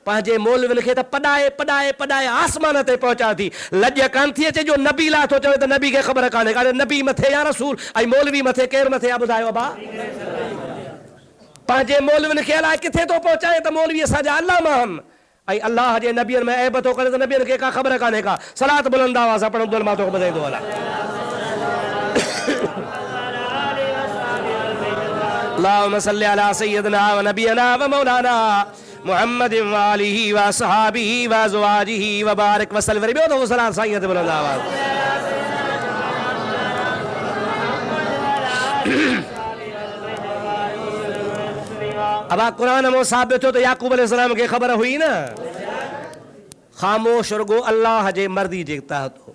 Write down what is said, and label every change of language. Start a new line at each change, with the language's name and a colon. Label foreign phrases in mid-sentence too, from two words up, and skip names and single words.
Sindhi: पंहिंजे मौलवियुनि खे त पढ़ाए पढ़ाए पढ़ाए आसमान ते पहुचा थी, लॼ कान थी अचे जो नबी लाइ थो चवे त नबी खे ख़बर कान्हे। कान्हे नबी मथे
Arabic: يا رسول
Sindhi: ऐं मौलवी मथे, केरु मथे आहे ॿुधायो भाउ? पंहिंजे मौलवियुनि खे अलाए किथे थो पहुचाए त मौलवी असांजा अल्लामा आहिनि ऐं अल्लाह जे नबियनि में ऐब थो करे त नबियनि खे का ख़बर कान्हे का। सलात बुलंद आवाज़ सां पढ़ंदो मां तोखे ॿुधाईंदो हलां।
Arabic: اللهم صل على سيدنا ونبينا ومولانا محمد وآله وأصحابه وأزواجه وبارك وسلم.
Sindhi: ॿियो दफ़ो सलात साईं ते बुलंद आवाज़। अब कुरान में साबित थियो त याकूब अलैहिस्सलाम खे ख़बर हुई न, ख़ामोश रुगो अल्लाह जे मर्दी जे तहत हो।